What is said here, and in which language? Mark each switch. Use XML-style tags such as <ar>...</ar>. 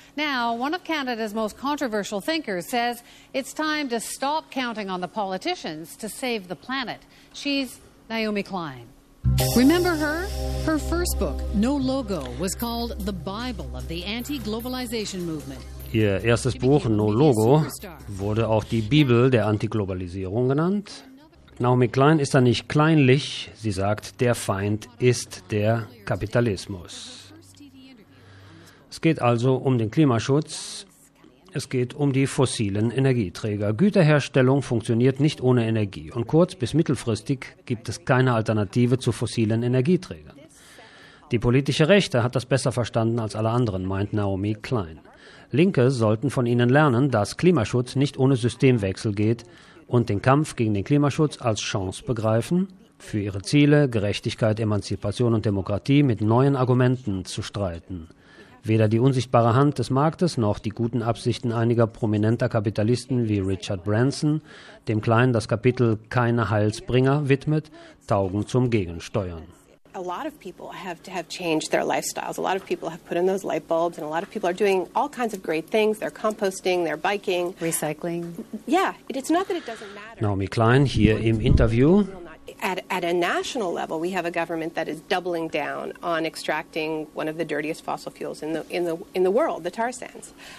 <en>Now, one of Canada's most controversial thinkers says it's time to stop counting on the politicians to save the planet. She's Naomi Klein. Remember her? Her first book, No Logo, was called the Bible of the anti-globalization movement.</en> <de>Ihr erstes Buch, No Logo, wurde auch die Bibel der Antiglobalisierung genannt. Naomi Klein ist da nicht kleinlich. Sie sagt, der Feind ist der Kapitalismus. Es geht also um den Klimaschutz. Es geht um die fossilen Energieträger. Güterherstellung funktioniert nicht ohne Energie. Und kurz- bis mittelfristig gibt es keine Alternative zu fossilen Energieträgern. Die politische Rechte hat das besser verstanden als alle anderen, meint Naomi Klein. Linke sollten von ihnen lernen, dass Klimaschutz nicht ohne Systemwechsel geht und den Kampf gegen den Klimaschutz als Chance begreifen, für ihre Ziele, Gerechtigkeit, Emanzipation und Demokratie mit neuen Argumenten zu streiten. Weder die unsichtbare Hand des Marktes noch die guten Absichten einiger prominenter Kapitalisten wie Richard Branson, dem Klein das Kapitel »Keine Heilsbringer« widmet, taugen zum Gegensteuern.</de> <en>A lot of people have changed their lifestyles. A lot of people have put in those light bulbs, and a lot of people are doing all kinds of great things. They're composting, they're biking, recycling. Yeah, it's not that it doesn't matter.</en> <de>Naomi Klein hier im Interview.</de> <en>At a national level, we have a government that is doubling down on extracting one of the dirtiest fossil fuels in the world, the tar sands.</en>